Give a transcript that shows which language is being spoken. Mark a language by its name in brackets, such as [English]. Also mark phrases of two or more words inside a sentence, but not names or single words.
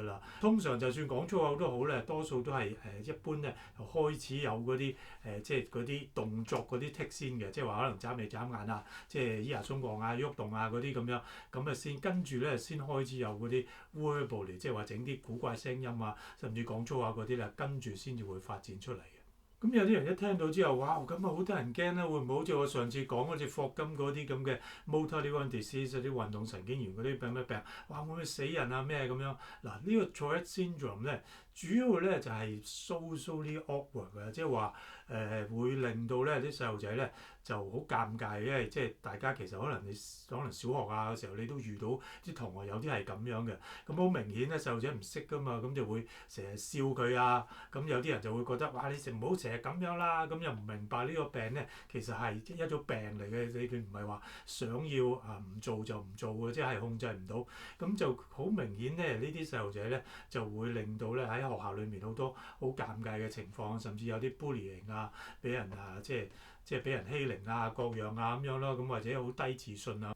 [Cantonese] 通常就算講粗口都好咧，多數都係一般咧就開始有嗰啲即係嗰啲動作嗰啲 tic 先嘅，即係話可能眨眉眨眼啊，即係咿牙鬆降啊、喐動啊嗰啲咁樣，咁先跟住咧先開始有嗰啲 verbal 即係話整啲古怪聲音啊，甚至講粗口嗰啲咧，跟住先至會發展出嚟嘅。咁有啲人一聽到之後，哇！咁好得人驚啦，會唔會好似我上次講好似霍金嗰啲咁嘅 [English] motor neuron disease [Cantonese] 嗰啲運動神經元嗰啲病？哇！會唔會死人啊咩咁樣？嗱，呢個 [English] Tourette syndrome [Cantonese] 咧， 主要咧就係 [English] socially awkward [Cantonese] 嘅，即係話會令到咧啲細路仔咧就好尷尬，因為即係大家其實可能小學啊嘅時候你都遇到啲同學有啲係咁樣嘅，咁好明顯咧細路仔唔識噶嘛，咁就會成日笑佢啊，咁有啲人就會覺得哇你唔好成日咁樣啦，咁又唔明白呢個病咧其實係一種病嚟嘅，你唔係話想要唔做就唔做嘅，即係控制唔到，咁就好明顯咧呢啲細路仔咧就會令到咧喺學校裏面好多好尷尬嘅情況，甚至有啲 bullying 啊，俾人即係俾人欺凌啊各樣啊咁樣咯，咁或者好低自信啊。